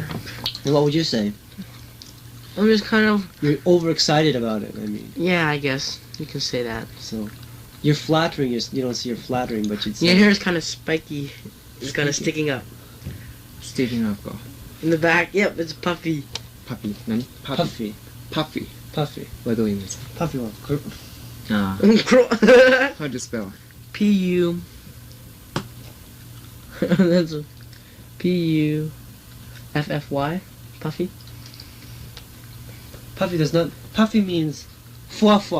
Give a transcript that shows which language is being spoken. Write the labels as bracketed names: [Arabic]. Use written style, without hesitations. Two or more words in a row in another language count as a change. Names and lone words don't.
[English] And what would you say? I'm just kind of... You're overexcited about it, I mean. Yeah, I guess. You can say that. So, you're flattering, you don't see you're flattering, but you'd say... Your hair is kind of spiky. It's kind of sticking up. Sticking up. In the back, yep, it's puffy. Puffy. Nani? Puffy. Puffy. Puffy. [Japanese] これどういう意味ですか [English] Puffy one. How do you spell? P-U... That's a... P-U-F-F-Y? Puffy? Puffy does not... Puffy means... [Japanese] ふわふわ.